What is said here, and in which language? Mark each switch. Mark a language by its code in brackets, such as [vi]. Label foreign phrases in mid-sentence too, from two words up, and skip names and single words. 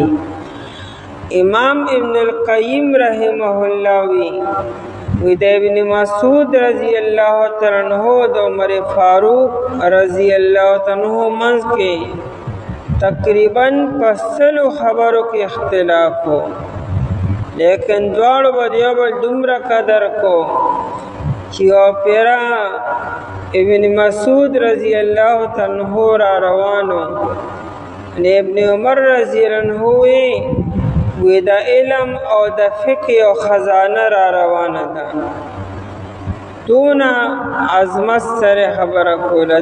[ps] امام ابن القیم [ar] رحمه الله [ps] وی د ابن مسعود [ar] رضی الله تعالی عنہ [ps] د عمر فاروق رضی [ar] الله تعالی عنہ [ps] منځ کې تقریباً پسلو خبرو کې اختلاف ہو، لیکن دواړو به د یو بل دومره قدر کو چې یو پیرا ابن مسعود [ar] رضی الله تعالی عنہ [ps] را روانو ابن عمر [ar] رضی الله عنہ [ps] وی د علم او د فقه او خزانه را روانه ده، دونه عظمت سره خبره کوله.